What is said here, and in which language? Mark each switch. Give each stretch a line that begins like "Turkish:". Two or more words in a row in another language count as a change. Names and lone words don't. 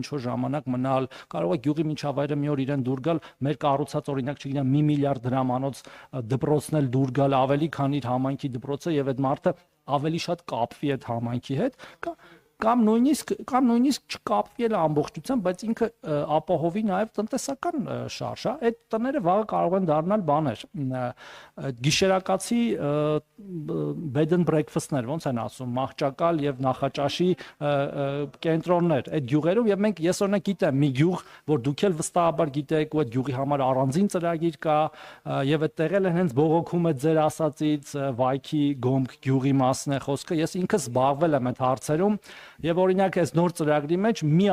Armenian: ինչ-որ ժամանակ մնալ, կարող է գյուղի միջավայրը մի օր իրեն դուր գալ, մեր կառուցած օրինակ չգիտեմ 1 միլիարդ դրամանոց դպրոցն էլ դուր գալ ավելի քան իր համայնքի դպրոցը եւ այդ մարդը ավելի շատ կապվի այդ համայնքի հետ, կամ նույնիսկ չկապվի էլ ամբողջությամբ, բայց ինքը ապահովի նաև տնտեսական շարժ, հա, այդ տները վաղը կարող են դառնալ բաներ, գիշերակացի
English: bed and breakfast-
Armenian: ներ, ոնց են ասում, մահճակալ եւ նախաճաշի կենտրոններ այդ գյուղերում եւ ես օրինակ գիտեմ մի գյուղ, որ դուք էլ վստահաբար գիտեք, ու այդ գյուղի համար առանձին ծրագիր կա եւ այդ տեղել են հենց բողոքում է ձեր ասածից Վայքի Գոմք գյուղի մասն է խոսքը։ Ես ինքս զբաղվել եմ այդ հարցերում եւ օրինակ այս նոր ծրագրի մեջ մի